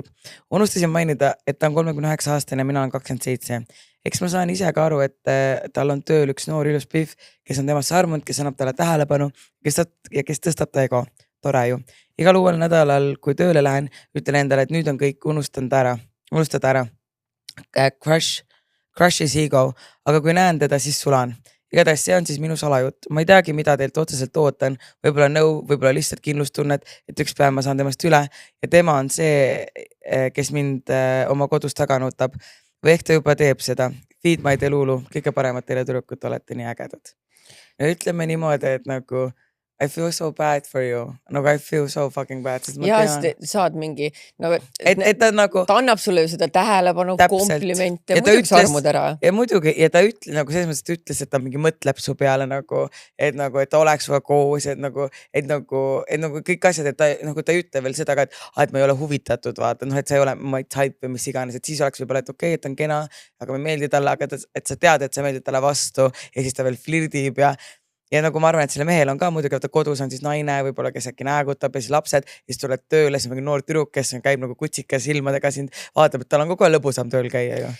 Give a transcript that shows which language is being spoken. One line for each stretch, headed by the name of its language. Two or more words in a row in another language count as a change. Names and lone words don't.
Estonian: Unustasin mainida, et ta on 39 aastane ja mina olen 27. Eks ma saan ise ka aru, et tal on tööl üks noor ilus pihv, kes on temasse armunud, kes annab talle tähelepanu, kes tõstab ta ego. Tore ju. Igal uuel nädalal, kui tööle lähen, ütlen endale, et nüüd on kõik unustada ära.
English: Crush is ego,
Estonian: aga kui näen teda, siis sulan. Igatahes see on siis minu salajutt. Ma ei teagi, mida teilt otseselt ootan. Võib-olla nõu, võib-olla lihtsalt kindlustunnet, et üks päev ma saan temast üle ja tema on see, kes mind oma kodus taga nutab. Või ehk ta juba teeb seda.
English: Feed my delulu,
Estonian: kõige paremat teile tüdrukud, olete nii ägedad. Ja ütleme niimoodi, et nagu
English: I feel so bad for you.
Estonian: Nagu
English: I feel so fucking bad.
Estonian: Ja saad mingi, nagu, et ta nagu ta annab sulle seda tähelepanu, komplimente, muidugi sa armud ära. Ja muidugi, ja ta ütles nagu selles mõttes, et ütles, et ta mingi mõtleb su peale nagu, et ta oleks suga koos, et nagu kõik asjad, et ta ei ütle veel seda ka, et ma ei ole huvitatud, vaata, et sa ei ole
English: my type
Estonian: või mis iganes, et siis oleks võib-olla, et okei, et ta on kena, aga ma ei meeldi talle, aga et sa tead, et sa meeldid talle vastu ja siis ta veel flirdib ja nagu ma arvan, et selle mehel on ka muidugi, et kodus on siis naine, võib-olla kes äkki näägutab ja siis lapsed, ja siis tuleb tööle, siis mingi noor tüdruk, kes käib nagu kutsikas silmadega sind, vaatab, et tal on kogu lõbusam tööl käia ju.